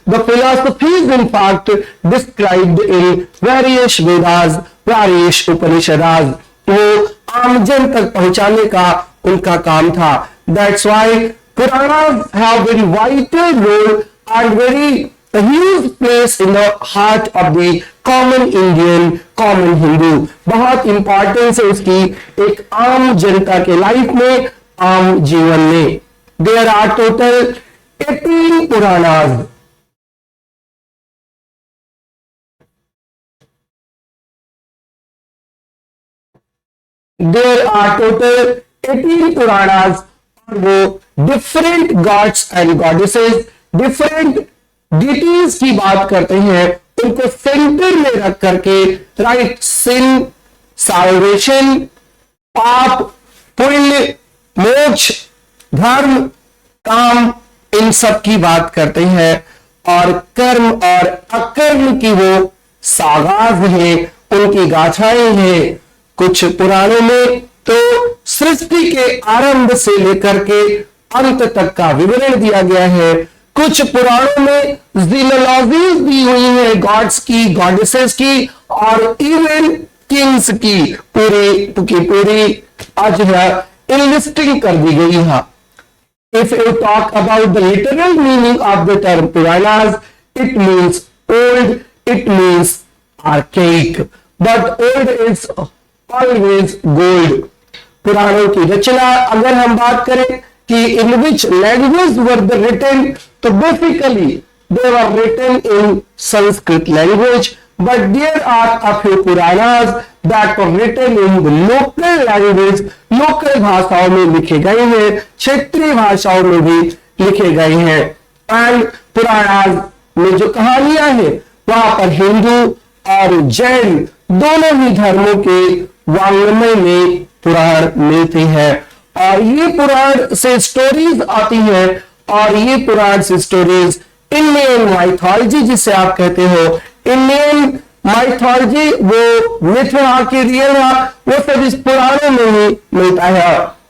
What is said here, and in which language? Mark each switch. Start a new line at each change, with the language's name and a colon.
English: The philosophy is in fact described in various Vedas, various Upanishads.
Hindi: वो आमजन तक पहुंचाने का उनका काम था।
English: That's why Puranas have very vital role and very a huge place in the heart of the common Indian, common Hindu.
Hindi: बहुत importance है उसकी एक आम जनता के लाइफ में, आम जीवन में।
English: There are total 18 Puranas. There are total 18
Hindi: Puranas और वो
English: different gods and goddesses, different deities
Hindi: की बात करते हैं, उनको सेंटर में रख करके,
English: right, sin, salvation,
Hindi: पाप, पुण्य, मोक्ष, धर्म, काम, इन सब की बात करते हैं। और कर्म और अकर्म की वो सागाज है, उनकी गाथाएं हैं। कुछ पुराणों में तो सृष्टि के आरंभ से लेकर के अंत तक का विवरण दिया गया है। कुछ पुराणों में जीनोलॉजीज दी हुई है, गॉड्स की, गॉडेसेस की और इवन किंग्स की पूरी आज इनलिस्टिंग कर दी गई है।
English: If you talk about the literal meaning of the term Puranas, it means old, it means archaic, but old is always gold.
Hindi: पुराणों की रचना अगर हम बात करें कि
English: in which language were they written,
Hindi: तो
English: basically they were written in Sanskrit language, but there are a few Puranas that were written in the local language,
Hindi: local भाषाओं में लिखे गए हैं, क्षेत्रीय भाषाओं में भी लिखे गए हैं। एंड पुराणास में जो कहानियां हैं वहां पर हिंदू और जैन दोनों ही धर्मों के वांग्मय में पुराण मिलते हैं। और ये पुराण से स्टोरीज आती हैं, और ये पुराण से स्टोरीज इंडियन माइथोलॉजी जिसे आप कहते हो, इंडियन माइथोलॉजी, वो मिथ की रियल वो सब इस पुराणों में ही मिलता है।